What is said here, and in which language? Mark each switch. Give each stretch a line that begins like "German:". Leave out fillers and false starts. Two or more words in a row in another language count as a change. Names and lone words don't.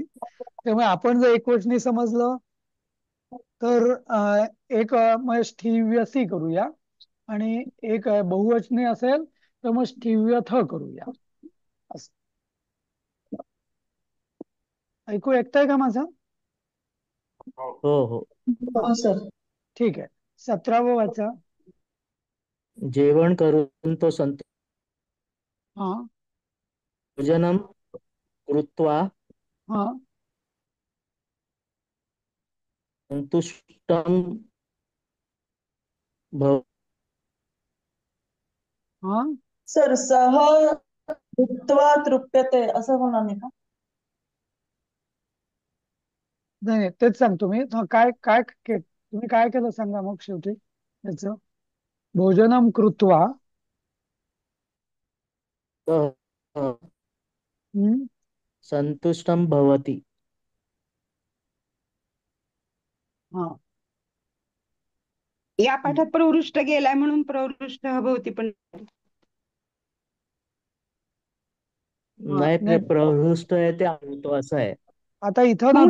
Marathi: त्यामुळे आपण जर एकवचनी समजलं तर एक मग स्थिव्यसी करूया, आणि एक बहुवचनी असेल तर मग स्थिव्यथ करूया. असं ऐकू ऐकताय का माझं? हो. हो हो. हो सर. ठीक आहे. 17वं वाचा. जेवण करून तो हा
Sanskrit: भोजनम कृत्वा
Marathi: हा
Sanskrit: संतुष्टम भव
Marathi: हा सर
Sanskrit: सह भुक्त्वा तृप्यते
Marathi: असं होणार नाही का? नाही नाही, तेच सांगतो मी. काय काय तुम्ही काय केलं सांगा मग शेवटी याच.
Sanskrit: भोजनम कृत्वा. हम्म, संतुष्टम भवति.
Marathi: हा या पाठात प्रवृष्ट गेलाय म्हणून
Sanskrit: प्रवृष्ट भवती
Marathi: पण हा नाही, नाही. प्रहृष्ट आहे ते होतो असं आहे. आता इथं ना